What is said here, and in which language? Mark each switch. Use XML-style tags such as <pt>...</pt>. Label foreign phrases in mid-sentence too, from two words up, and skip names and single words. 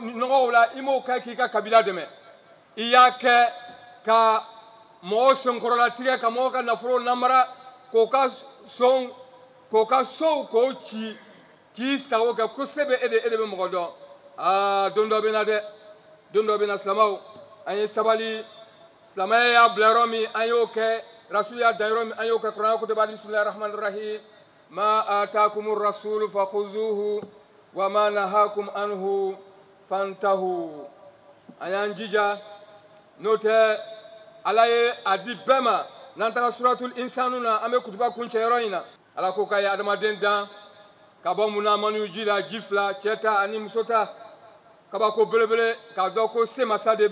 <bm>nɔgɔw la i m'o kɛ k'i ka kabila dɛmɛ i y'a kɛ ka mɔgɔw senkɔrɔlatigɛ ka mɔgɔw ka nafolo lamara k'o ka sow k'o ci k'i sago kɛ kosɛbɛ e de bɛ mɔgɔ dɔn don dɔ bɛ na dɛ don dɔ bɛ na silamɛw an ye sabali silamɛya y'a bila yɔrɔ min an y'o kɛ rasulu y'a dan yɔrɔ min an y'o kɛ kuranɛ ko ten</bm> <ar>بسم الله الرحمن الرحيم ما آتاكم الرسول فخذوه وما نهاكم عنه فانتهوا</ar> <bm>an y'an jija n'o tɛ ala ye a di bɛɛ ma n'an taara suratul insanu na an bɛ kutuba kuncɛ yɔrɔ in na ala ko k'a ye adamaden dan ka bɔ munamaniw ji la ji fila cɛ ta ani muso ta kabako belebele k'a dɔn ko se masa de</bm>